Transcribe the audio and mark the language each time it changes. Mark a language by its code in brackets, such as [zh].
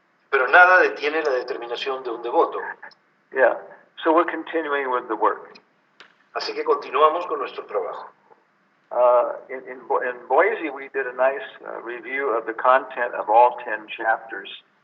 [es] Pero nada detiene la determinación de un devoto. Yeah. [en] So we're continuing with the work. [es] Así que continuamos con nuestro trabajo. [en] In Boise, we did a nice review of the content of all 10 chapters.